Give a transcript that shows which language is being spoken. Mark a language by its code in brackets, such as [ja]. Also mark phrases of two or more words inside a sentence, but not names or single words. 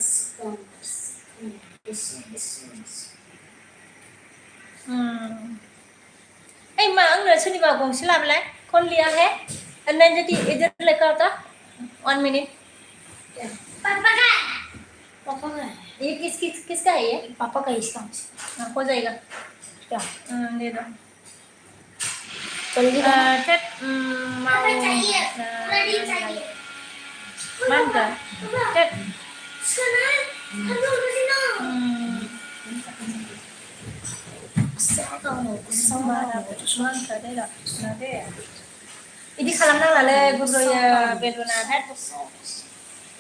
[brx] ऐ मा आंनो सोरनिबा गंसे लाबोलाय [hi] कौन लिया है नंजती इधर लेकर आता 1 मिनट पापा का पापा का है ये किसका है ये पापा का इसका हो जाएगा क्या दे दो जल्दी पापा चाहिए रेडी चाहिए मान का सुना हम लोग सुनो [brx] इदि खालामनाङालै गुब्रुयो बेलुना ये